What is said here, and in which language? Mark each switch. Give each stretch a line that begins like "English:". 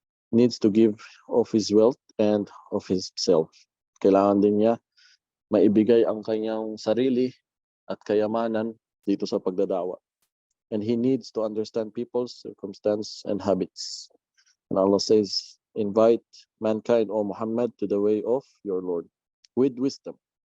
English: Needs to give of his wealth and of himself.
Filipino: Kailangan din niya maibigay ang kanyang sarili at kayamanan dito sa pagdadawa.
English: And he needs to understand people's circumstance and habits. And Allah says, invite mankind, O Muhammad, to the way of your Lord with wisdom.